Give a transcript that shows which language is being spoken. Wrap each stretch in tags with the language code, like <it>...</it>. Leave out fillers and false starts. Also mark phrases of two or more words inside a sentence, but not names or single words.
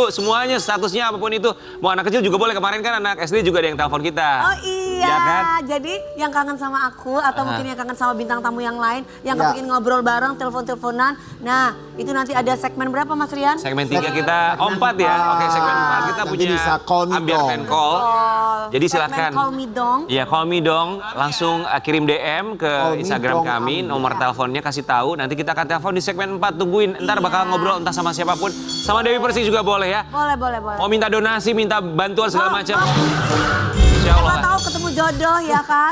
<id>Semuanya statusnya apapun itu. Mau anak kecil juga boleh. Kemarin kan anak SD juga ada yang telepon kita. Oh iya, Ya kan? jadi yang kangen sama aku atau mungkin yang kangen sama bintang tamu yang lain, yang Ya. kepingin ngobrol bareng, telepon-teleponan. Nah, itu nanti ada segmen berapa Mas Rian? Segmen 3 kita, 4 ya. Oke, segmen 4 kita Nanti punya bisa call me Ambiar dong.</id> <en>fan call.</en> <id>Jadi Segmen silakan. Call Me Dong. Iya, call me dong. Langsung kirim DM ke Call me Instagram dong, kami, Ambiar. nomor teleponnya kasih tahu. Nanti kita akan telepon di segmen 4. Tungguin. Ntar bakal ngobrol entah sama siapapun. Sama Dewi Persik juga boleh ya. Boleh. Mau minta donasi, minta bantuan segala macam. Insya Siapa Allah. tahu ketemu jodoh ya kan?</id>